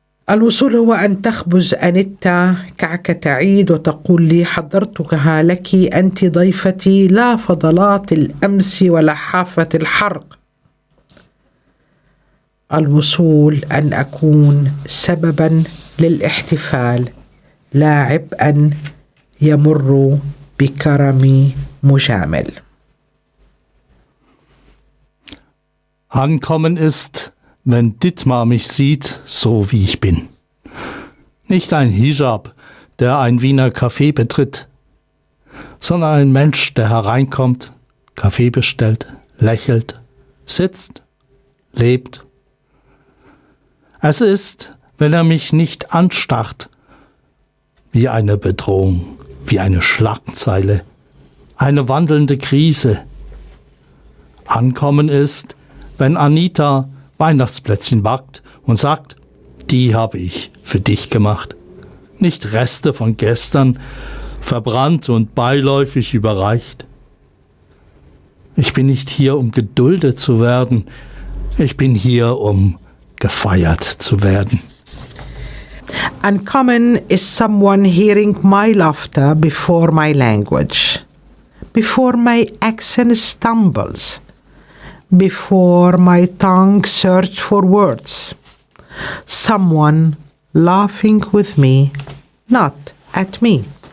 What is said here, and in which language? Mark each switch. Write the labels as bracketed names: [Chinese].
[Arabic] الوصول هو أن تخبز أنيتا كعكة عيد وتقول لي حضرتها لك أنت ضيفتي لا فضلات الأمس ولا حافة الحرق. الوصول أن أكون سببا للاحتفال لا عبئا يمر بكرمي مجامل. [German] Ankommen ist, wenn Dittmar mich sieht, so wie ich bin. Nicht ein Hijab, der ein Wiener Café betritt, sondern ein Mensch, der hereinkommt, Kaffee bestellt, lächelt, sitzt, lebt. Es ist, wenn er mich nicht anstarrt, wie eine Bedrohung, wie eine Schlagzeile, eine wandelnde Krise. Ankommen ist, wenn Anita Weihnachtsplätzchen backt und sagt, die habe ich für dich gemacht. Nicht Reste von gestern, verbrannt und beiläufig überreicht. Ich bin nicht hier, um geduldet zu werden. Ich bin hier, um gefeiert zu werden. [English] Uncommon is someone hearing my laughter before my language, before my accent stumbles, before my tongue searches for words. Someone laughing with me, not at me.